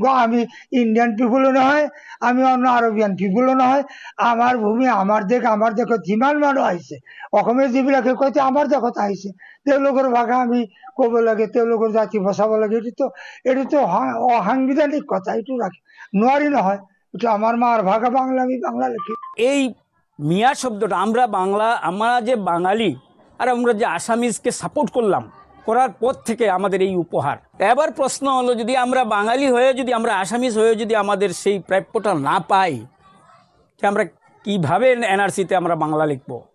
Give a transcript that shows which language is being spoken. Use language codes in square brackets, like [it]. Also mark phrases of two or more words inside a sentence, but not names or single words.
[as] আমি [en] Indian peopleো [as] নহয়, আমি অন্য [en] Arabian peopleো [as] নহয়। আমাৰ ভূমি, আমাৰ দেশ। আমাৰ দেশত যিমান মানুহ আহিছে, অসমীয়া যিবিলাকে কয় আমাৰ দেশত আহিছে, তেওঁলোকৰ ভাষা আমি ক'ব লাগে, তেওঁলোকৰ জাতি বচাব লাগে। এইটোতো অসাংবিধানিক কথা, এইটো নোৱাৰি নহয়। [bn] এটা আমার মার ভাষা বাংলা, আমি বাংলা লিখি। এই মিয়া শব্দটা, আমরা বাংলা, আমরা যে বাঙালি আর আমরা যে আসামিজকে সাপোর্ট করলাম, করার পর থেকে আমাদের এই উপহার। এবার প্রশ্ন হলো, যদি আমরা বাঙালি হয়ে, যদি আমরা আসামিজ হয়ে যদি আমাদের সেই প্রাপ্যটা না পাই, আমরা কিভাবে এনআরসিতে আমরা বাংলা লিখব?